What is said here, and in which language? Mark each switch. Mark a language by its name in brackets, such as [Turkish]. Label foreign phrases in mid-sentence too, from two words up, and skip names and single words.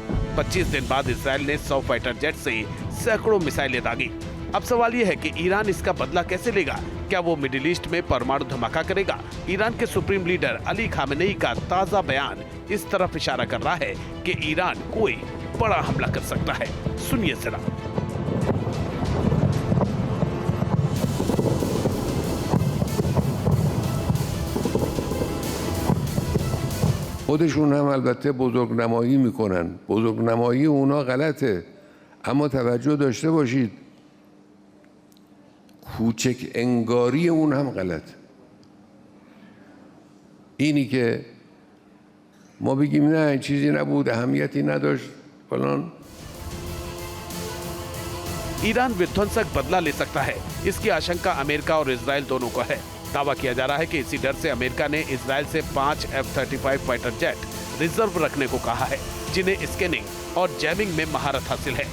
[Hindi] 25 दिन बाद इजरायल ने 100 [English] fighter jet [Hindi] से सैकड़ों मिसाइलें दागी। अब सवाल यह है कि ईरान इसका बदला कैसे लेगा? क्या वो मिडिल ईस्ट में परमाणु धमाका करेगा? ईरान के [English] supreme leader [Hindi] अली खामेनेई का ताजा बयान इस तरफ इशारा कर रहा है कि ईरान कोई बड़ा हमला कर सकता है। सुनिए जरा। [Persian] خودشون هم البته بزرگنمایی میکنن. بزرگنمایی اونا غلطه، اما توجه داشته باشید کوچک انگاری اون هم غلطه. اینی که ما بگیم نه چیزی نبود، اهمیتی نداشت فلان. [Hindi] ईरान विध्वंसक बदला ले सकता है, इसकी आशंका अमेरिका और इजराइल दोनों को है। दावा किया जा रहा है कि इसी डर से अमेरिका ने इजराइल से 5 F-35 [English] fighter jet [Hindi] रिजर्व रखने को कहा है, जिन्हें स्कैनिंग और जैमिंग में महारत हासिल है।